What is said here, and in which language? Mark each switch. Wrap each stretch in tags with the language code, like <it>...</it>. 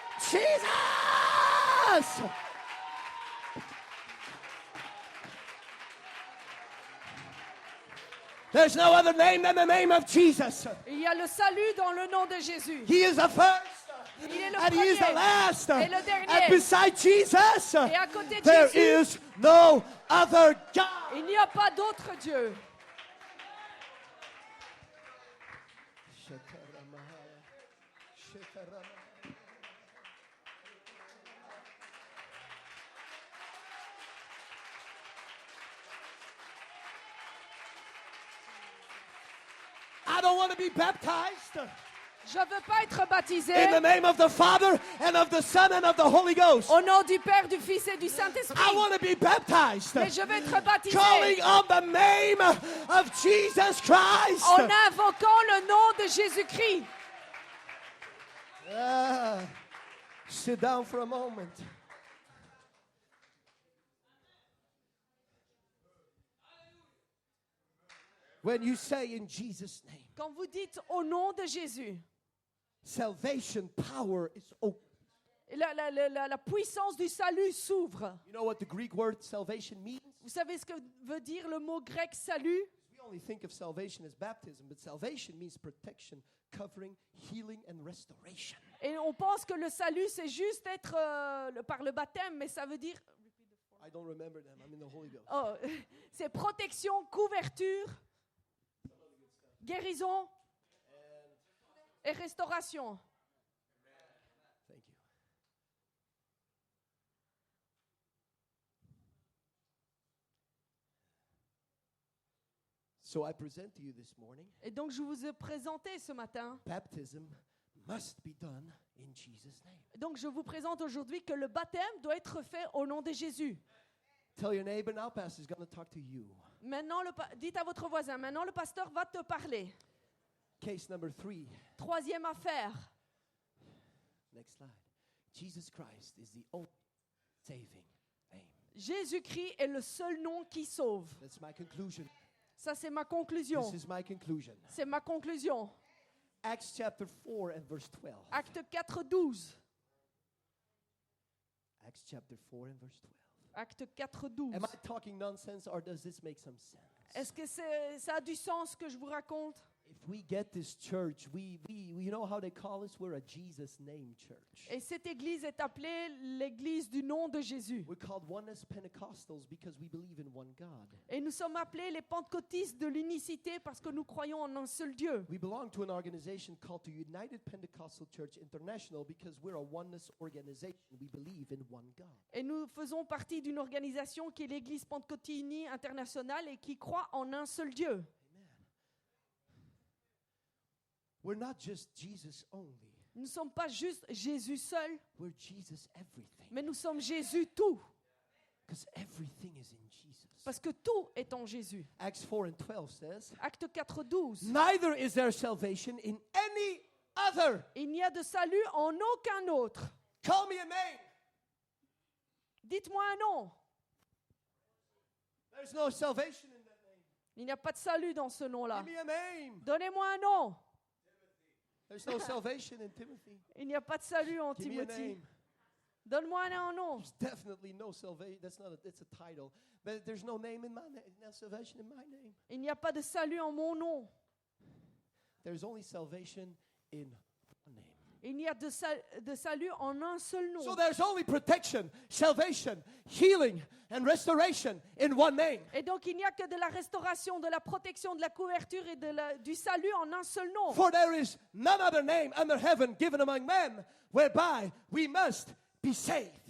<en>Jesus! There's no other name than the name of Jesus.</en> <fr>Il y a le salut dans le nom de Jésus.</fr> <en>He is the first,</en> <fr>Il est le</fr> <en>and He is the</en> <fr>premier</fr> <en>last.</en> <fr>et le dernier.</fr> <en>And beside Jesus,</en> <fr>Et à côté de</fr> <en>there</en> <fr>Jésus,</fr> <en>is no other God.</en> <fr>il n'y a pas d'autre Dieu.</fr> <en>I don't want to be baptized</en> <fr>Je ne veux pas être baptisé</fr> <en>in the name of the Father and of the Son and of the Holy Ghost.</en> <fr>au nom du Père, du Fils et du</fr> <en>I</en> <fr>Saint-Esprit.</fr> <en>want to be baptized</en> <fr>Mais je veux être baptisé</fr> <en>calling on the name of Jesus Christ.</en> <fr>en invoquant le nom de Jésus-Christ.</fr> <en>Sit down for a moment. When you say in Jesus' name,</en> <fr>Quand vous dites au nom de Jésus,</fr> <en>salvation power is open.</en> <fr>la puissance du salut s'ouvre.</fr> <en>You know what the Greek word salvation means?</en> <fr>Vous savez ce que veut dire le mot grec salut?</fr> <en>We only think of salvation as baptism, but salvation means protection, covering, healing, and restoration.</en> <fr>Et on pense que le salut, c'est juste être par le baptême, mais ça veut dire...</fr> <en>I don't remember them. I'm in the Holy Ghost.</en> <fr>Oh, c'est protection, couverture, guérison et restauration.</fr> <en>Thank you. So I present to you this morning,</en> <fr>Et donc je vous ai présenté ce matin,</fr> <en>baptism must be done in Jesus' name.</en> <fr>donc je vous présente aujourd'hui que le baptême doit être fait au nom de Jésus.</fr> <en>Tell your neighbor now, Pastor's going to talk to you.</en> <fr>Maintenant, dites à votre voisin, maintenant le pasteur va te parler.</fr> <en>Case number 3.</en> <fr>Troisième affaire,</fr> <en>Next slide. Jesus Christ is the only saving name.</en> <fr>Jésus-Christ est le seul nom qui sauve.</fr> <en>That's my conclusion.</en> <fr>Ça, c'est ma conclusion.</fr> <en>This is my conclusion.</en> <fr>C'est ma conclusion.</fr> <en>Acts chapter 4 and verse 12.</en> <fr>Acte 4, 12.</fr> <en>Acts chapter 4 and verse 12.</en> <fr>Acte 4, 12.</fr> <en>Am I talking nonsense or does this make some sense?</en> <fr>Est-ce que ça a du sens ce que je vous raconte?</fr> <en>If we get this church, you know how they call us? We're a Jesus name church.</en> <fr>Et cette église est appelée l'église du nom de Jésus.</fr> <en>We're called Oneness Pentecostals because we believe in one God.</en> <fr>Et nous sommes appelés les pentecôtistes de l'unicité parce que nous croyons en un seul Dieu.</fr> <en>We belong to an organization called the United Pentecostal Church International because we're a oneness organization. We believe in one God.</en> <fr>Et nous faisons partie d'une organisation qui est l'église Pentecôtiste Unie internationale et qui croit en un seul Dieu.</fr> <en>We're not just Jesus only.</en> <fr>Nous ne sommes pas juste Jésus seul,</fr> <en>We're Jesus everything.</en> <fr>mais nous sommes Jésus tout.</fr> <en>Because everything is in Jesus.</en> <fr>Parce que tout est en Jésus.</fr> <en>Acts 4 and 12 says,</en> <fr>Acte 4, 12.</fr> <en>neither is there salvation in any other.</en> <fr>Il n'y a de salut en aucun autre.</fr> <en>Call me a name.</en> <fr>Dites-moi un nom.</fr> <en>There's no salvation in that name.</en> <fr>Il n'y a pas de salut dans ce nom-là.</fr> <en>Give me a name.</en> <fr>Donnez-moi un nom.</fr> <en>There's no salvation in Timothy.</en> <fr>Il n'y a pas de salut en</fr> <en>Give me a</en> <fr>Timothée.</fr> <en>name.</en> <fr>Donne-moi un nom.</fr> <en>There's definitely no salvation. It's a title. But there's no name in my name. No salvation in my name.</en> <fr>Il n'y a pas de salut en mon nom.</fr> <en>There's only salvation in one name.</en> <fr>Il n'y a de salut en un seul nom.</fr> <en>So there's only protection, salvation, healing, and restoration in one name.</en> <fr>Et donc il n'y a que de la restauration, de la protection, de la couverture et du salut en un seul nom.</fr> <en>For there is none other name under heaven given among men whereby we must be saved.</en>